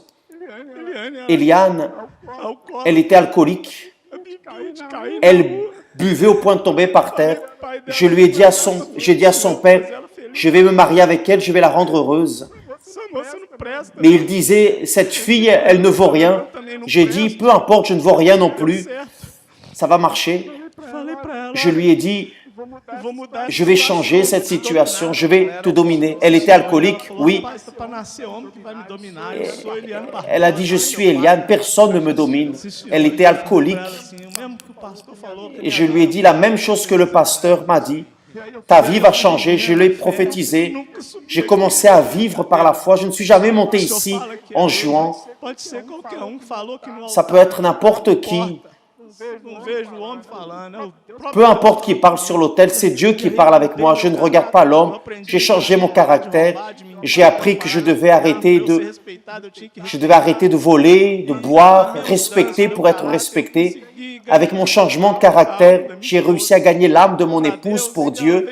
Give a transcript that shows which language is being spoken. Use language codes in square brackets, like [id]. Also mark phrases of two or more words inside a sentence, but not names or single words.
[fr] Eliane, elle était alcoolique, elle buvait au point de tomber par terre. J'ai dit à son père, je vais me marier avec elle, je vais la rendre heureuse. Mais il disait, cette fille, elle ne vaut rien. J'ai dit, peu importe, je ne vaux rien non plus. ça va marcher. [pt] Falei pra ela, [fr] Je lui ai dit, [pt] vou mudar essa [fr] je vais [pt] situação, [fr] changer cette [pt] vou te [fr] situation, [pt] dominar. [fr] je vais te dominer. Elle était alcoolique, [pt] Falou, [fr] oui. [pt] rapaz, tá pra nascer homem que vai me dominar, eu sou Eliane Barbosa. [fr] Elle a dit, je suis Eliane, personne ne me domine. Elle était alcoolique. [pt] Mesmo que o pastor falou que [fr] Et je lui ai dit la même chose que le pasteur m'a dit. Ta vie va changer, je l'ai prophétisé. J'ai commencé à vivre par la foi. Je ne suis jamais monté ici en jouant. [pt] pode ser qualquer que falou que no [fr] Ça peut être n'importe qui. [pt] não vejo o homem falando, é o próprio [fr] Peu importe qui parle sur l'autel, c'est Dieu qui parle avec moi. Je ne regarde pas l'homme. J'ai changé mon caractère. J'ai appris que je devais arrêter de voler, de boire, respecter pour être respecté. Avec mon changement de caractère, j'ai réussi à gagner l'âme de mon épouse pour Dieu.